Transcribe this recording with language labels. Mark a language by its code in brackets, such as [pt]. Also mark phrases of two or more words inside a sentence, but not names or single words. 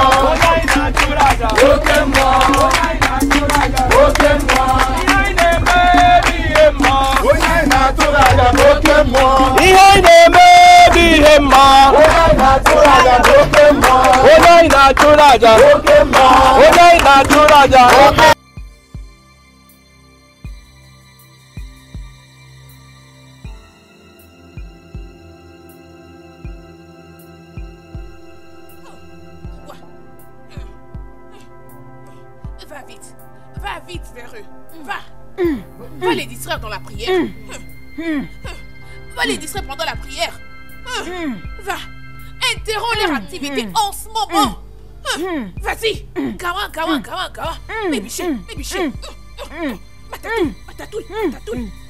[ig] Onye na-achụrụ aja bụ oke mmụọ. Onye na-achụrụ aja bụ oke mmụọ. Ihe na-eme ihe mmụọ. Onye na-achụrụ aja bụ oke mmụọ. Ihe na-eme ihe mmụọ. Onye na-achụrụ aja bụ oke mmụọ. Onye na-achụrụ aja bụ oke mmụọ. Onye na-achụrụ aja oke. [fr] Va vite. Va vite vers eux. Va. Va les distraire dans la prière. Va les distraire pendant la prière. Va. Interromps leur activité en ce moment. Vas-y. Gawa, gawa, gawa, gawa. Mébiché, mébiché. Matatou, matatou, matatou.